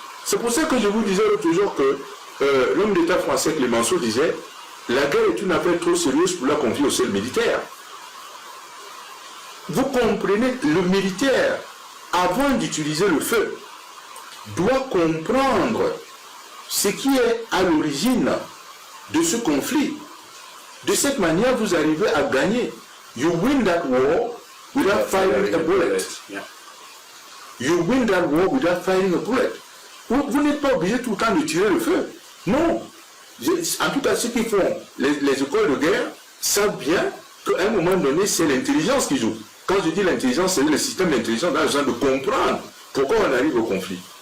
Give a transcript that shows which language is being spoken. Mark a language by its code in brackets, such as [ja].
[fr] C'est pour ça que je vous disais l'autre jour que l'homme d'État français Clémenceau disait « La guerre est une affaire trop sérieuse pour la confier au seul militaire ». Vous comprenez, le militaire, avant d'utiliser le feu, doit comprendre ce qui est à l'origine de ce conflit. De cette manière, vous arrivez à gagner. [en] You win that war without firing a bullet. You win that war without firing a bullet. [fr] Vous n'êtes pas obligé tout le temps de tirer le feu. Non. En tout cas, ceux qui font les écoles de guerre savent bien qu'à un moment donné, c'est l'intelligence qui joue. Quand je dis l'intelligence, c'est le système d'intelligence dans le sens de comprendre pourquoi on arrive au conflit.